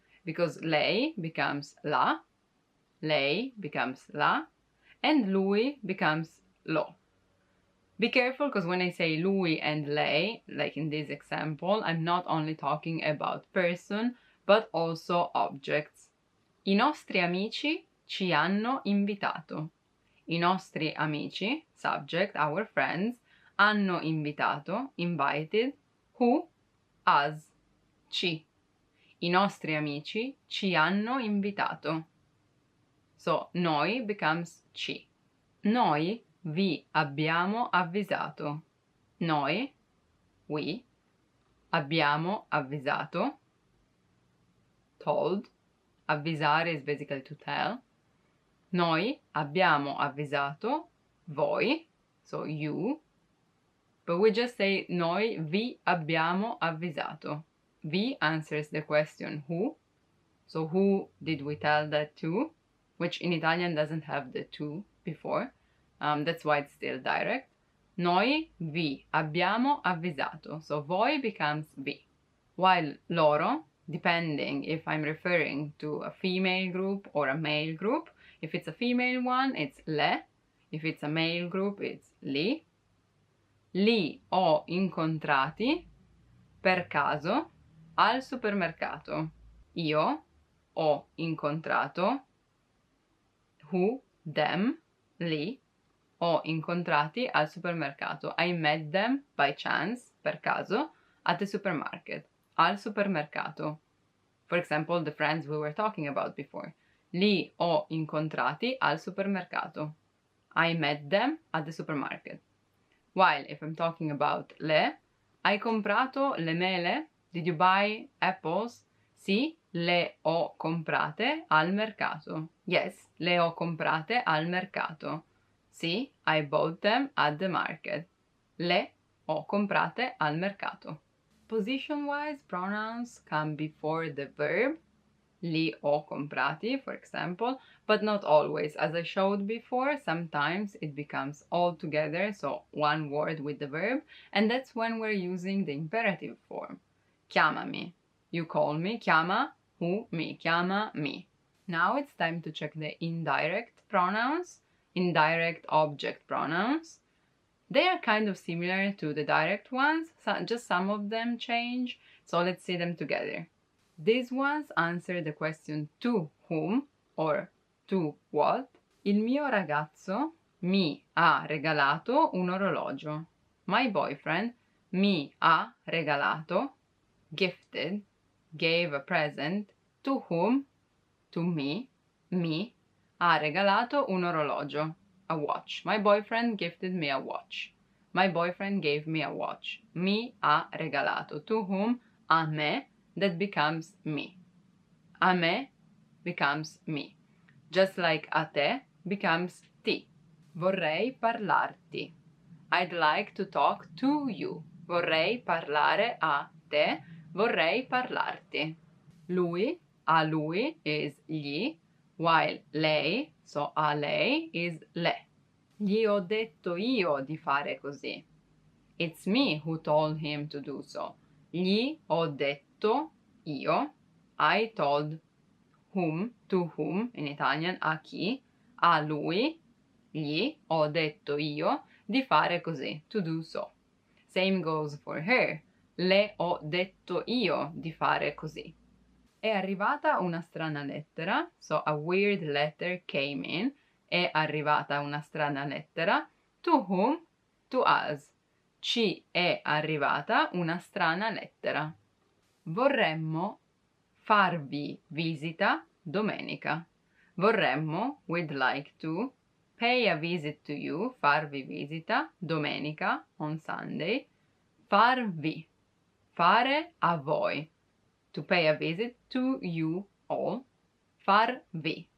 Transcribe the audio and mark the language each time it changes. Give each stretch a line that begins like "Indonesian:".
English: Because lei becomes la, lei becomes la, and lui becomes lo. Be careful, because when I say lui and lei, like in this example, I'm not only talking about person, but also objects.
Italian: I nostri amici ci hanno invitato. I nostri amici,
English: subject, our friends,
Italian: hanno invitato,
English: invited, who?
Italian: Us, ci. I nostri amici ci hanno invitato.
English: So, noi becomes ci.
Italian: Noi vi abbiamo avvisato.
English: Noi, we,
Italian: abbiamo avvisato,
English: told. Avvisare is basically to tell.
Italian: Noi abbiamo avvisato voi,
English: so you, but we just say
Italian: noi vi abbiamo avvisato.
English: Vi answers the question who, so who did we tell that to, which in Italian doesn't have the to before, that's why it's still direct.
Italian: Noi vi abbiamo avvisato,
English: so voi becomes vi, while loro, depending if I'm referring to a female group or a male group, if it's a female one, it's le, if it's a male group, it's li.
Italian: Li ho incontrati per caso al supermercato. Io ho incontrato, who, them, li, ho incontrati al supermercato.
English: I met them by chance,
Italian: per caso,
English: at the supermarket.
Italian: Al supermercato.
English: For example, the friends we were talking about before.
Italian: Li ho incontrati al supermercato.
English: I met them at the supermarket. While if I'm talking about le,
Italian: hai comprato le mele?
English: Did you buy apples?
Italian: Sì, le ho comprate al mercato. Yes, le ho comprate al mercato.
English: Sì, I bought them at the market.
Italian: Le ho comprate al mercato.
English: Position-wise, pronouns come before the verb,
Italian: li ho comprati,
English: for example, but not always. As I showed before, sometimes it becomes all together, so one word with the verb, and that's when we're using the imperative form. Chiamami. You call me. Chiama, who, me. Chiama, me. Now it's time to check the indirect pronouns, indirect object pronouns. They are kind of similar to the direct ones, so just some of them change, so let's see them together. These ones answer the question to whom or to what.
Italian: Il mio ragazzo mi ha regalato un orologio.
English: My boyfriend
Italian: mi ha regalato,
English: gifted, gave a present, to whom, to me,
Italian: ha regalato un orologio,
English: a watch. My boyfriend gifted me a watch. My boyfriend gave me a watch.
Italian: Mi ha regalato.
English: To whom? A me. That becomes me. A me becomes me. Just like a te becomes ti.
Italian: Vorrei parlarti.
English: I'd like to talk to you.
Italian: Vorrei parlare a te. Vorrei parlarti.
English: Lui, a lui is gli, while lei, so a lei, is le.
Italian: Gli ho detto io di fare così.
English: It's me who told him to do so.
Italian: Gli ho detto io.
English: I told whom, to whom, in Italian, a chi, a lui,
Italian: gli ho detto io di fare così,
English: to do so. Same goes for her.
Italian: Le ho detto io di fare così. È arrivata una strana lettera,
English: so a weird letter came in.
Italian: È arrivata una strana lettera.
English: To whom? To us.
Italian: Ci è arrivata una strana lettera. Vorremmo farvi visita domenica.
English: Vorremmo, we'd like to, pay a visit to you,
Italian: farvi visita,
English: domenica, on Sunday. Farvi,
Italian: fare a voi.
English: To pay a visit to you all. Farvi.